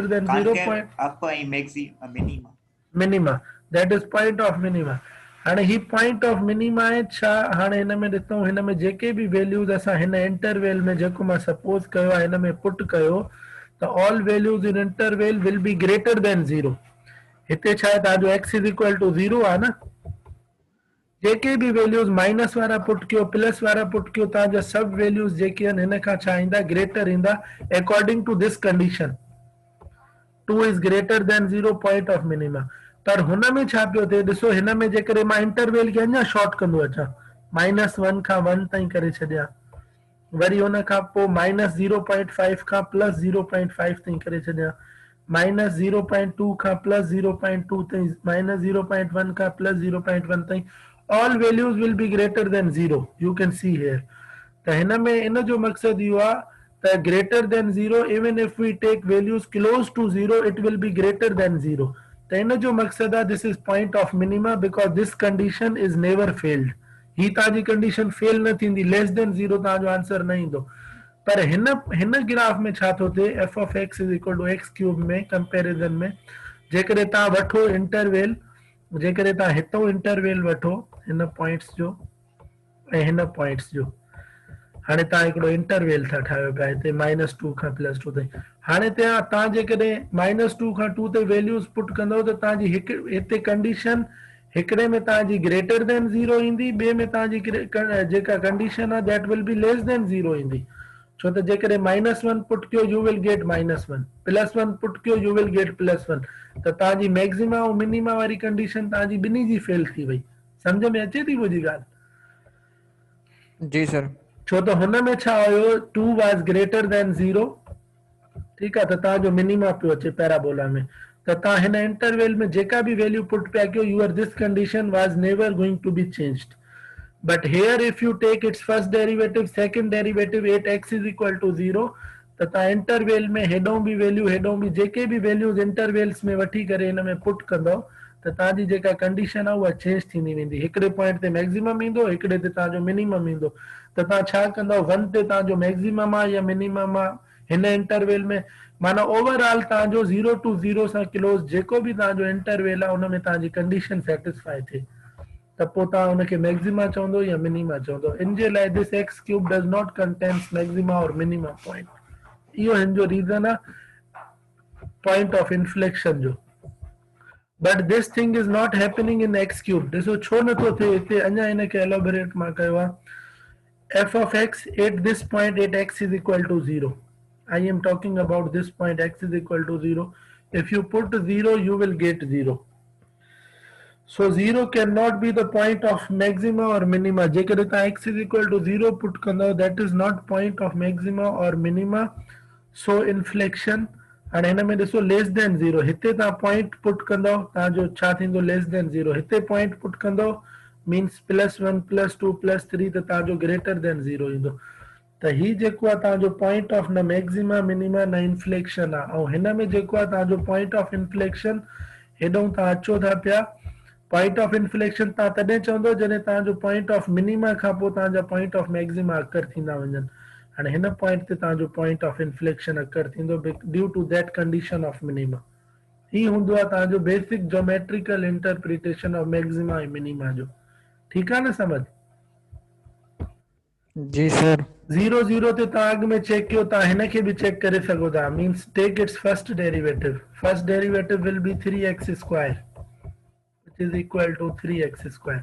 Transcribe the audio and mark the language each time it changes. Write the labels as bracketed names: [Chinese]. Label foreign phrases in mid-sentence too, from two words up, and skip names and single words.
[English] Sorry, than 0 concave point upper and minima. minima, that is point of minima। [Sindhi] हाणे ही [English] point of minima [Sindhi] आहे छा, हाणे हिन में ॾिसूं हिन में जेके बि वैल्यूज़ असां हिन इंटरवल में जेको मां सपोज कयो आहे हिन में पुट कयो त [English] all values in interval will be greater than 0। [Sindhi] हिते छा आहे तव्हांजो x [English] is equal to [Sindhi] 0 आहे न, जेके बि वैल्यूज़ माइनस वारा पुट कयो प्लस वारा पुट कयो तव्हांजा सब वैल्यूज़ जेके आहिनि हिन खां छा ईंदा ग्रेटर ईंदा [English] according to this condition 2 is greater than 0 point of minima. [Sindhi] पर हुन में छा पियो थिए ॾिसो हिन में जेकॾहिं मां इंटरवल खे अञा शॉर्ट कंदो अचां -1 खां 1 ताईं करे छॾियां, वरी हुन खां पोइ -0.5 खां +0.5 ताईं करे छॾियां, -0.2 खां +0.2 ताईं, -0.1 खां +0.1 ताईं, [English] all values will be greater than 0, you can see here। [Sindhi] त हिन में इन जो मक़सद इहो आहे त [English] greater than 0 even if we take values close to 0 it will be greater than 0। [Sindhi] त इन जो मक़सद आहे [English] this is point of minima because this condition is never failed। [Sindhi] ही तव्हांजी कंडीशन फेल न थींदी, [English] less than 0 [Sindhi] तव्हांजो आंसर न ईंदो। पर हिन ग्राफ में छा थो थिए [English] f of x is equal to x [Sindhi] क्यूब में कंपैरिजन में जेकॾहिं तव्हां वठो इंटरवल, जेकॾहिं तव्हां हितो इंटरवल वठो हिन पॉइंट्स जो ऐं हिन पॉइंट्स जो, हाणे तव्हां हिकिड़ो इंटरवल था ठाहियो पिया हिते -2 खां +2 ताईं, हाणे तव्हां जेकॾहिं -2 खां 2 ते वैल्यूज़ पुट कंदव त तव्हांजी हिते कंडीशन हिकिड़े में तव्हांजी [English] greater than 0 [Sindhi] ईंदी, ॿिए में तव्हांजी जेका कंडीशन आहे [English] that will be less than 0 [Sindhi] ईंदी। छो त जेकॾहिं -1 पुट कयो [English] you will get -1, [Sindhi] +1 पुट कयो [English] you will get +1, [Sindhi] त तव्हांजी मैक्सिमा ऐं मिनिमा वारी कंडीशन तव्हांजी ॿिन्ही जी फेल थी वई। सम्झ में अचे थी मुंहिंजी ॻाल्हि? जी सर। छो त हुन में छा हुयो [English] 2 was greater than 0, [Sindhi] ठीकु आहे, त तव्हांजो मिनिमा पियो अचे पैराबोला में, त तव्हां हिन इंटरवल में जेका बि वैल्यू पुट पिया कयो [English] your this condition was never going to be changed. But here if you take its first derivative, second derivative 8x is equal to 0, [Sindhi] त तव्हां इंटरवल में हेॾों बि वैल्यू हेॾों बि जेके बि वैल्यूज़ इंटरवल्स में वठी करे हिन में पुट कंदव त तव्हांजी जेका कंडीशन आहे उहा चेंज थींदी वेंदी, हिकिड़े पॉइंट ते मैक्सिमम ईंदो, हिकिड़े ते तव्हांजो मिनिमम ईंदो, त तव्हां छा कंदव 1 ते तव्हांजो मैक्सिमम आहे या मिनिमम आहे हिन इंटरवल में, माना ओवरऑल तव्हांजो 0 to 0 सां क्लोज जेको बि तव्हांजो इंटरवल आहे उन में तव्हांजी कंडीशन सेटिस्फाई थिए त पोइ तव्हां हुनखे मैक्सिमा चवंदो या मिनिमा चवंदो। इन जे लाइ [English] this x cube does not contains maxima और minima point, [Sindhi] इहो हिन जो रीज़न आहे [English] point of inflection [Sindhi] जो। [English] but this thing is not happening in x cube. [Sindhi] ॾिसो छो नथो थिए हिते, अञा हिनखे एलोबरेट मां कयो आहे। [English] f of x at this point at x is equal to 0, I am talking about this point x is equal to 0, if you put 0 you will get 0, so 0 cannot be the point of maxima or minima। [Sindhi] जेकॾहिं तव्हां [English] x is equal to 0 [Sindhi] पुट कंदव [English] that is not point of maxima or minima, so inflection। [Sindhi] हाणे हिन में ॾिसो [English] less than 0, [Sindhi] हिते तव्हां पॉइंट पुट कंदव तव्हांजो छा थींदो [English] less than 0, [Sindhi] हिते पॉइंट पुट कंदव मीन्स +1 +2 +3 त तव्हांजो [English] greater than 0 [Sindhi] ईंदो। त ही जेको आहे तव्हांजो [English] point of [Sindhi] न [English] maxima minima [Sindhi] न इन्फ्लेक्शन आहे, ऐं हिन में जेको आहे तव्हांजो [English] point of inflection [Sindhi] हेॾो तव्हां अचो था पिया, [English] point of inflection [Sindhi] तव्हां तॾहिं चवंदो जॾहिं तव्हांजो [English] point of minima [Sindhi] खां पोइ तव्हांजा [English] point of maxima occur [Sindhi] थींदा वञनि। हाणे हिन पॉइंट ते तव्हांजो [English] point of inflection occur [Sindhi] थींदो [English] due to that condition of minima. [Sindhi] ही हूंदो आहे तव्हांजो [English] basic geometrical interpretation of maxima [Sindhi] ऐं मिनिमा जो। ठीकु आहे न समझ? जी सर। 0 0 ते तव्हां अॻु में चेक कयो, तव्हां हिन खे बि चेक करे सघो था, [English] means take its first derivative, first derivative will be 3x square which is equal to 3x square।